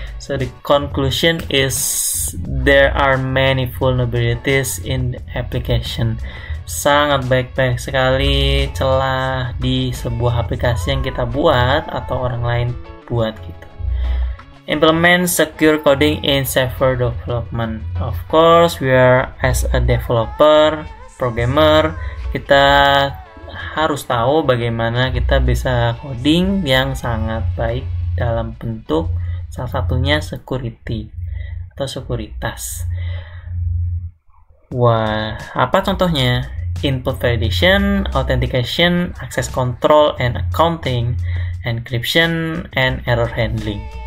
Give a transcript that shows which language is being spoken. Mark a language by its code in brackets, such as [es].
[en] So the conclusion is there are many vulnerabilities in the application. [id] Sangat baik-baik sekali celah di sebuah aplikasi yang kita buat atau orang lain buat gitu. [en] Implement secure coding in software development. Of course, we are as a developer, programmer, [id] kita harus tahu bagaimana kita bisa coding yang sangat baik dalam bentuk salah satunya security atau sekuritas. Wah, apa contohnya? [en] Input validation, authentication, access control and accounting, encryption, and error handling.